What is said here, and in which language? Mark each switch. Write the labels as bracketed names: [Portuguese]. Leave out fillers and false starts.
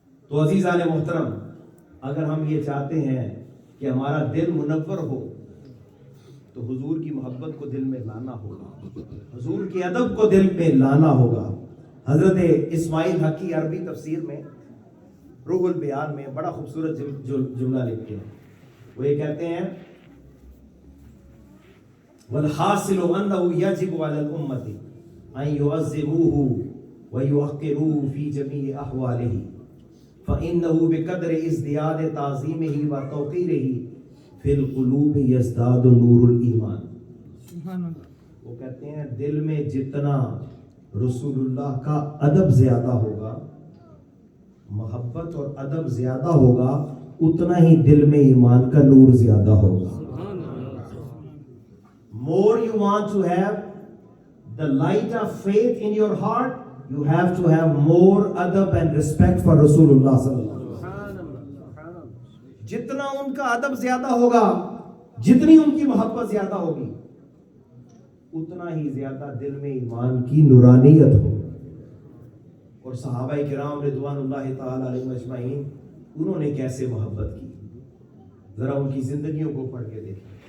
[Urdu] تو عزیزان محترم، اگر ہم یہ چاہتے ہیں کہ ہمارا دل منور ہو تو حضور کی محبت کو دل میں لانا ہوگا، حضور کے ادب کو دل میں لانا ہوگا. حضرت اسماعیل حقی عربی تفسیر میں روح البیان میں بڑا خوبصورت جملہ لکھتے ہیں. وہ یہ کہتے ہیں [Arabic] والحاصل انه يجب على الامه ان يعظموه ويوقروه في جميع احواله فانه بقدر ازدياد تعظيمه وتوقيره في القلوب يزداد نور الايمان. [Urdu] وہ کہتے ہیں دل میں جتنا رسول اللہ کا ادب زیادہ ہوگا، محبت اور ادب زیادہ ہوگا، اتنا ہی دل میں ایمان کا نور زیادہ ہوگا. [English] More you want to have the light of faith in your heart, you have to have more adab and respect for Rasulullah sallallahu alaihi wasallam. [Urdu] جتنا ان کا ادب زیادہ ہوگا، جتنی ان کی محبت زیادہ ہوگی، اتنا ہی زیادہ دل میں ایمان کی نورانیت ہوگی. اور صحابہ کرام رضوان اللہ تعالی علیہم اجمعین انہوں نے کیسے محبت کی، ذرا ان کی زندگیوں کو پڑھ کے دیکھیں.